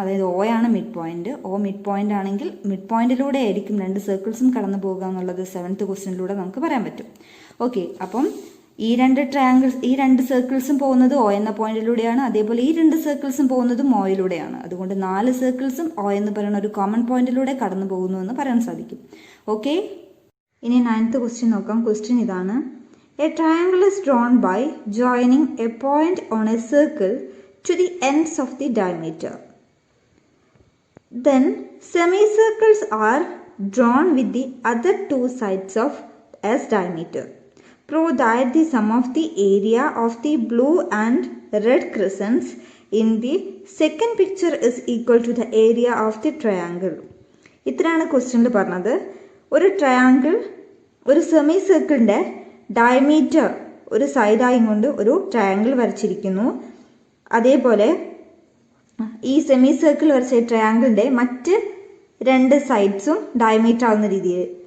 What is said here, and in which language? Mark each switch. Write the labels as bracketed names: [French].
[Malayalam] അതായത് ഒ ആണ് mid point. O mid point ആണെങ്കിൽ മിഡ് പോയിന്റിലൂടെ ആയിരിക്കും 2 സർക്കിൾസും കടന്നു പോകുക എന്നുള്ളത് 7th ക്വസ്റ്റ്യനിലൂടെ നമുക്ക് പറയാൻ പറ്റും. ഓക്കെ, അപ്പം ഈ 2 സർക്കിൾസും പോകുന്നത് ഒ എന്ന പോയിന്റിലൂടെയാണ്. അതേപോലെ ഈ 2 സർക്കിൾസും പോകുന്നതും ഒയിലൂടെയാണ്. അതുകൊണ്ട് 4 സർക്കിൾസും ഒ എന്ന് പറയുന്ന ഒരു കോമൺ പോയിന്റിലൂടെ കടന്നു പോകുന്നു എന്ന് പറയാൻ സാധിക്കും. ഓക്കെ, ഇനി 9th ക്വസ്റ്റ്യൻ നോക്കാം. ക്വസ്റ്റ്യൻ ഇതാണ്: [English] A triangle is drawn by joining a point on a circle to the ends of the diameter. Then semicircles are drawn with the other 2 sides of as diameter. Prove that the sum of the area of the blue and red crescents in the second picture is equal to the area of the triangle. [Malayalam] ഇത്രയാണ് ക്വസ്റ്റ്യനിൽ പറഞ്ഞത്. ഒരു triangle ഒരു semi സർക്കിളിന്റെ diameter ഒരു സൈഡായി കൊണ്ട് ഒരു triangle വരച്ചിരിക്കുന്നു. അതേപോലെ ഈ സെമി സർക്കിൾ വരച്ച ട്രയാങ്കിളിന്റെ മറ്റ് 2 സൈഡ്സും ഡയമീറ്റർ ആവുന്ന രീതിയിൽ.